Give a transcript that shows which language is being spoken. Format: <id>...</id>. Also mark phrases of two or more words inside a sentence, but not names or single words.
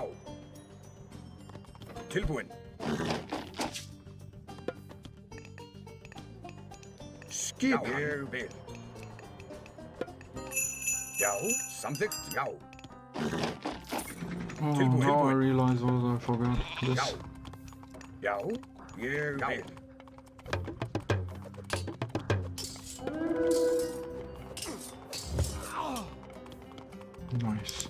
<is>Tilbúinn. Skipan. Já, ég vil. Já, samþykkt, já. Oh, Tilbúin,</is> <en>now I</en> <is>tilbúin.</is> <en>realize what I forgot.</en> <is>Já.</is> <en>This.</en> <is>Já, ég vil.</is> <en>Nice.</en>